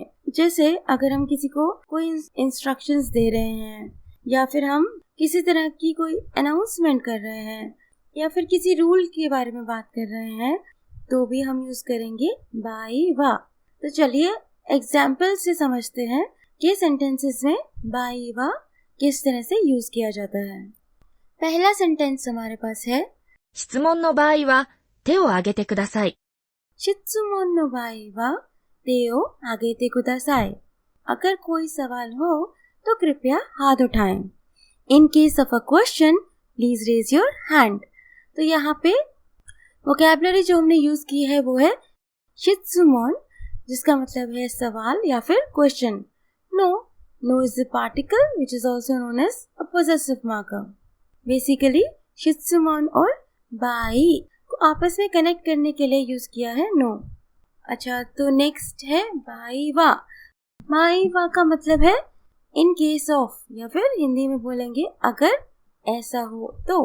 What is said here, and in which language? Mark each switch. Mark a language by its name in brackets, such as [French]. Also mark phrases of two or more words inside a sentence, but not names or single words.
[Hindi] जैसे अगर हम किसी को कोई इंस्ट्रक्शंस दे रहे हैं, या फिर हम किसी तरह की कोई अनाउंसमेंट कर रहे हैं, या फिर किसी रूल के बारे में बात कर रहे हैं, तो भी हम यूज करेंगे [Japanese] 場合は. [Hindi] तो चलिए एग्जाम्पल से समझते हैं कि सेंटेंसेस में [Japanese] 場合は [Hindi] किस तरह से यूज किया जाता है। पहला सेंटेंस हमारे पास है [Japanese] 質問の場合は手を挙げてください。質問の場合は手を挙げてください। [Hindi] अगर कोई सवाल हो तो कृपया हाथ उठाएं। [English] In case of a question, please raise your hand। [Hindi] तो यहाँ पे वोकैबुलरी जो हमने यूज की है वो है शित्सुमोन, जिसका मतलब है सवाल या फिर क्वेश्चन। [English] No is the particle which is also known as a possessive marker। [Hindi] बेसिकली शित्सुमोन और बाई को आपस में कनेक्ट करने के लिए यूज किया है नो। अच्छा, तो नेक्स्ट है [Japanese] 場合は. 場合は [Hindi] का मतलब है [English] in case of, [Hindi] या फिर हिंदी में बोलेंगे अगर ऐसा हो तो।